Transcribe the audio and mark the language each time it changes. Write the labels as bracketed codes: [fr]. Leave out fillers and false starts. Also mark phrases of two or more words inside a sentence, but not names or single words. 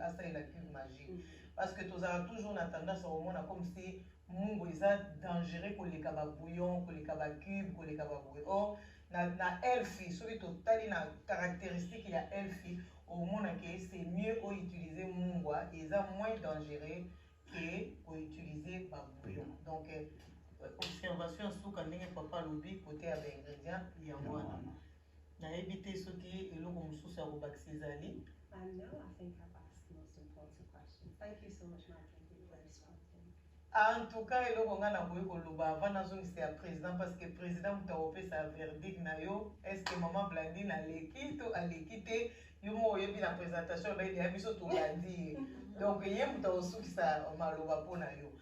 [ln] asalela cube magie [fr] parce que [ln] tozala toujours na [fr] tendance à [ln] komona [fr] comme si [ln] mungwa eza dangereux koleka babouillon koleka bacube koleka babouillon or na elfi soki totali na caractéristique ya elfi omona ke [fr] c'est mieux utiliser [ln] mungwa eza [fr] moins dangereux que utiliser [ln] babouillon donc observation suka ndenge papa lobi côté ya baingrédient ya mwana nayebi te soki eloko mosusu ya kobakisa ezali. [en] No, I think I've asked the most important questions. Thank you so much, Martin, for responding. [fr] En tout cas, [ln] eloko nga na boye koloba avant nazongisa ya président [fr] parce que président [ln] moto akopesa verdict na yo [fr] est-ce que [ln] maman Blandine aleki to aleki te yo mo oyebi na présentation baidi ya biso tolandi donc ye moto akosukisa maloba mpo na yo.